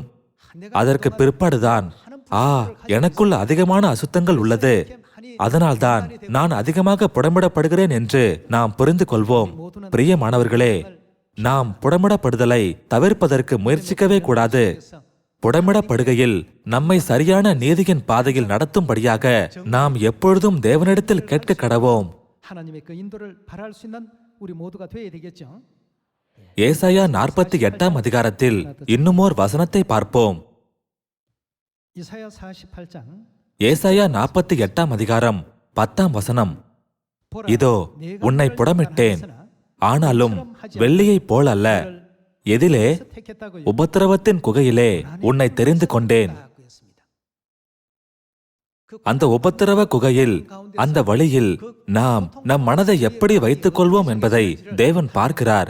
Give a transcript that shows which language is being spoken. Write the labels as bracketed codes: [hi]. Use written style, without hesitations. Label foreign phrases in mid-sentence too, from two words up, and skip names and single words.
[ta] அதற்கு பிற்பாடுதான் எனக்குள்ள அதிகமான அசுத்தங்கள் உள்ளது, அதனால்தான் நான் அதிகமாக புடமிடப்படுகிறேன் என்று நாம் புரிந்து கொள்வோம். பிரியமானவர்களே, நாம் புடமிடப்படுதலை தவிர்ப்பதற்கு முயற்சிக்கவே கூடாது. புடமிடப்படுகையில் நம்மை சரியான நீதியின் பாதையில் நடத்தும்படியாக நாம் எப்பொழுதும் தேவனிடத்தில் கேட்க கடவோம். [ko] 하나님의 그 인도를 바랄 수 있는 우리 모두가 되어야 되겠죠. [ta] ஏசாயா 48ஆம் அதிகாரத்தில் இன்னுமோர் வசனத்தை பார்ப்போம். [ko] 이사야 48장 [ta] ஏசாயா 48ஆம் அதிகாரம் 10ஆம் வசனம். இதோ உன்னை புடமிட்டேன், ஆனாலும் வெள்ளியைப் போல் அல்ல. எதிலே? உபத்திரவத்தின் குகையிலே உன்னை தெரிந்து கொண்டேன். அந்த உபத்திரவ குகையில், அந்த வழியில் நாம் நம் மனதை எப்படி வைத்துக் கொள்வோம் என்பதை தேவன் பார்க்கிறார்.